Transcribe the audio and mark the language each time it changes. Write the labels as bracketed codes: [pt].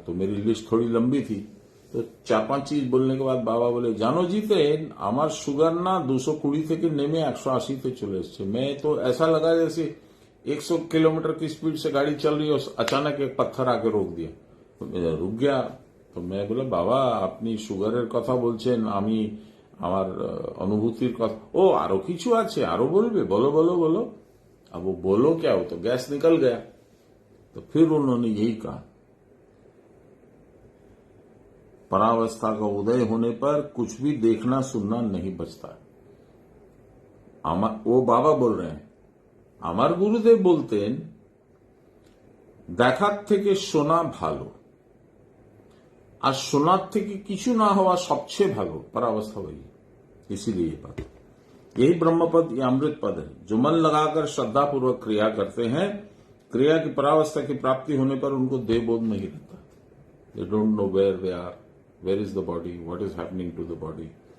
[hi] तो मेरी लिस्ट थोड़ी लंबी थी, तो 4-5 चीज बोलने के बाद बाबा बोले, जानो जीते [bn] আমার সুগার না 220 থেকে নেমে 180 তে চলে এসেছে। [hi] मैं तो ऐसा लगा जैसे 100 किलोमीटर की स्पीड से गाड़ी चल रही है और अचानक एक पत्थर आके रोक दिया, रुक गया। तो मैं बोला, बाबा अपनी [bn] সুগারের কথা বলছেন, আমি আমার অনুভূতির কথা, ও আরো কিছু আছে, আরো বলবে, [hi] बोलो बोलो बोलो। अब वो बोलो क्या, हो तो गैस निकल गया। तो फिर उन्होंने यही कहा, परावस्था का उदय होने पर कुछ भी देखना सुनना नहीं बचता। वो बाबा बोल रहे हैं, [bn] আমার গুরুদেব বলতেন, দেখার থেকে শোনা ভালো, আর শোনার থেকে কিছু না হওয়া সবচেয়ে ভালো। [hi] परावस्था वही, इसीलिए ये बात, यही ब्रह्म पद या अमृत पद है। जो मन लगाकर श्रद्धा पूर्वक क्रिया करते हैं, क्रिया की परावस्था की प्राप्ति होने पर उनको देहबोध नहीं रहता। [en] They don't know where they are, where is the body, what is happening to the body.